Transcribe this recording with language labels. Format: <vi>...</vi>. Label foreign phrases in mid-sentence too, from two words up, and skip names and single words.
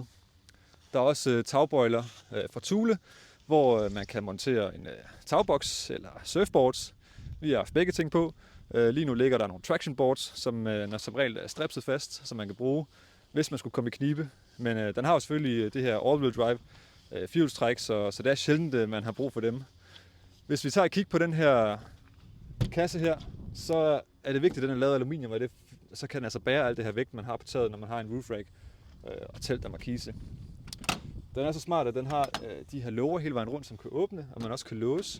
<da>Der er også tagbøjler fra Thule, hvor man kan montere en tagboks eller surfboards. Vi har haft begge ting på. Lige nu ligger der nogle</da> <en>traction boards,</en> <da>som som regel er stripset fast, som man kan bruge, hvis man skulle komme i knibe. Men den har jo selvfølgelig det her</da> <en>all-wheel drive</en> <da>firehjulstræk, så det er sjældent, man har brug for dem. Hvis vi tager et kig på den her kasse her, så er det vigtigt, at den er lavet af aluminium, og så kan den altså bære alt det her vægt, man har på taget, når man har en</da> <en>roof rack</en> <da>og telt og markise. Den er så smart, at den har de her låger hele vejen rundt, som kan åbne, og man også kan låse.</da>